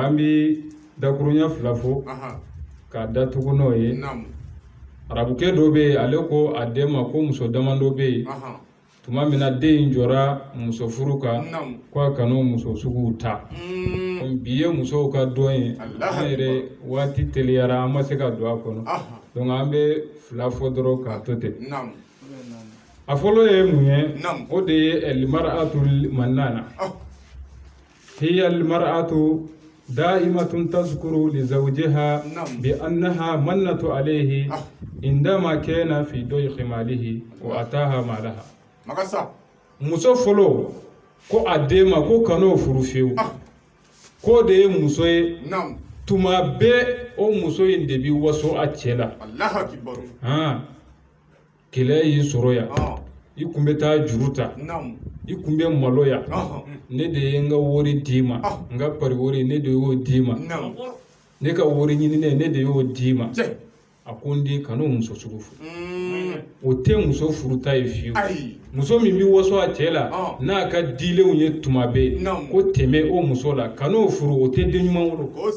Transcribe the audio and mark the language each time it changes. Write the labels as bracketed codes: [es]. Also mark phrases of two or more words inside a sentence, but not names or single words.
[bm] an bɛ dakuruɲa fila fɔ k'a datugu n'o ye arabukɛ dɔ bɛ yen ale ko a den ma ko muso damadɔ bɛ yen tuma min na den in jɔra muso furu kan ko a kan'o muso suguw ta bi ye musow ka dɔn ye an yɛrɛ waati teliyara an ma se ka don a kɔnɔ donc an bɛ fila fɔ dɔrɔn k'a to ten a fɔlɔ ye mun ye o de ye [ar] المرأة المنانة هي المرأة دائمة تذكر ل زوجها ب أنها منت عليه عندما كان في ضيق ماله وأتاها مالها [bm] muso fɔlɔ ko a den ma ko kan'o furu fiyewu ko de ye muso ye tuma bɛɛ o muso in de bi waso a cɛ la kɛlɛ y'i sɔrɔ yan i kun bɛ taa juru ta i kun bɛ malo yan ne de ye n ka wari d'i ma n ka pari wari ne de y'o d'i ma ne ka wari ɲininen ne de y'o d'i ma a ko n den kan'o muso sugu furu o tɛ muso furuta ye fiyewu muso min bi waso a cɛ la n'a ka dilenw ye tuma bɛɛ ko tɛmɛ o muso la kan'o furu o tɛ den ɲuman wolo